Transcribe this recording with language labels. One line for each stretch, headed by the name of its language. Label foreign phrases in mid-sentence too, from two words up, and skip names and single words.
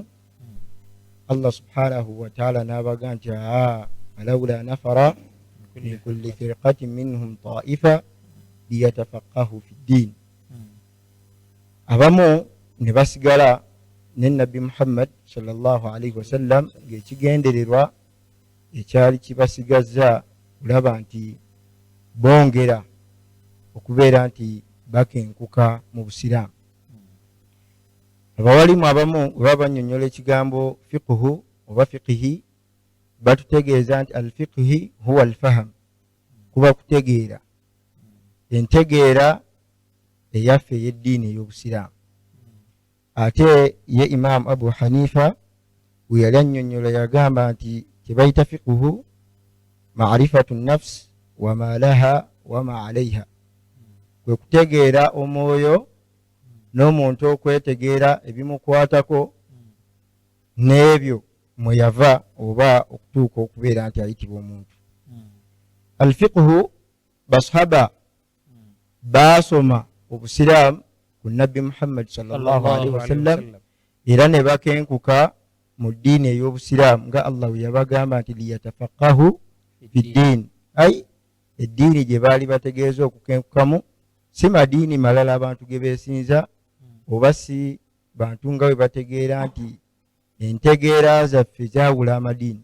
Arabic: الله سبحانه وتعالى
Ganda: n'abaga nti
Arabic: فلولا نفر من كل فرقة منهم طائفة ليتفقهوا في الدين.
Ganda: Abamu ne basigala ne Nabbi Muhammad
Arabic: صلى الله عليه وسلم
Ganda: ng'ekigendererwa ekyali kibasigaza kulaba nti bongera okubeera nti bakenkuka mu busiraamu. Abawalimu abamu bwe banyonnyola ekigambo fiqhu oba fiqhi batutegeeza nti
Arabic: الفقه هو الفهم,
Ganda: kuba kutegeera, entegeera eyaffe ey'eddiini ey'obusiraamu. Ate ye Imam Abu Hanifa bwe yali annyonnyola yagamba nti kyebayita
Arabic: الفقه معرفة نفس وما لها وما عليها,
Ganda: kwe kutegeera omwoyo n'omuntu okwetegeera ebimukwatako n'ebyo mwe yava oba okutuuka okubeera nti ayitibwa omuntu. Alfiqhu basahaba baasoma obusiraamu ku nabbi Muhammad
Arabic: صلى الله عليه وسلم
Ganda: era ne bakenkuka mu ddiini ey'obusiraamu nga Allah bwe yabagamba nti
Arabic: ليتفقهوا في الدين,
Ganda: ay eddiini gye baali bategeeza okukenkukamu si madiini malala abantu ge beesinza oba si bantu nga bwe bategeera nti entegeera zaffe zaawula amadiini.